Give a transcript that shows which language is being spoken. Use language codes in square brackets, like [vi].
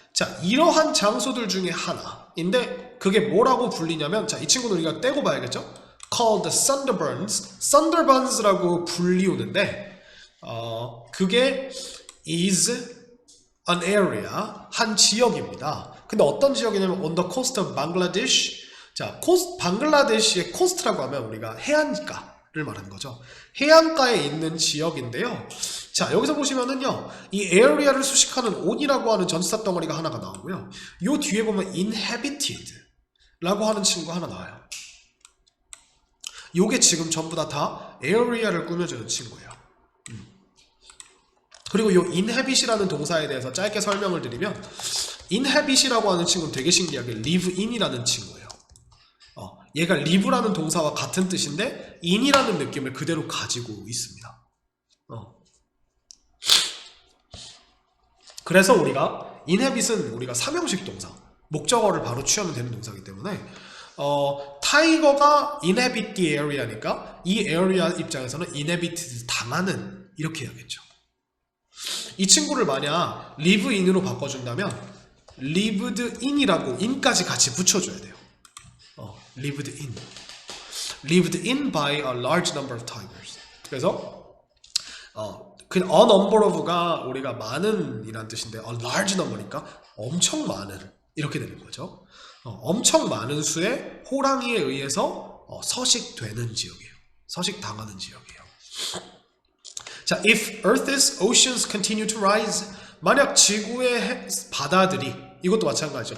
[ko] 자, 이러한 장소들 중에 하나인데 그게 뭐라고 불리냐면, 자, 이 친구는 우리가 떼고 봐야겠죠? [en] called the Sunderbans. Sunderbans라고 [ko] 불리우는데 그게 [en] is an area, [ko] 한 지역입니다. 근데 어떤 지역이냐면 [en] on the coast of Bangladesh. [ko] 자, 방글라데시의 코스트라고 하면 우리가 해안가를 말하는 거죠. 해안가에 있는 지역인데요. 자, 여기서 보시면은요, 이 area를 수식하는 on이라고 하는 전치사 덩어리가 하나가 나오고요. 요 뒤에 보면 inhabited 라고 하는 친구가 하나 나와요. 요게 지금 전부 다 area를 꾸며주는 친구예요. 그리고 이 inhabit이라는 동사에 대해서 짧게 설명을 드리면, inhabit이라고 하는 친구는 되게 신기하게 live in이라는 친구예요. 얘가 live라는 동사와 같은 뜻인데 in이라는 느낌을 그대로 가지고 있습니다. 그래서 우리가 inhabit은 우리가 삼형식 동사, 목적어를 바로 취하면 되는 동사이기 때문에 타이거가 inhabit the area니까 이 area 입장에서는 inhabited 당하는, 이렇게 해야겠죠. 이 친구를 만약 live in으로 바꿔준다면 lived in이라고 in까지 같이 붙여줘야 돼요. [en] lived in by a large number of tigers. [ko] 그래서 그 a number of가 우리가 많은 이란 뜻인데 a large number니까 엄청 많은, 이렇게 되는 거죠. 엄청 많은 수의 호랑이에 의해서 서식되는 지역이에요. 서식당하는 지역이에요. 자, [en] if Earth's oceans continue to rise, [ko] 만약 지구의 바다들이, 이것도 마찬가지죠.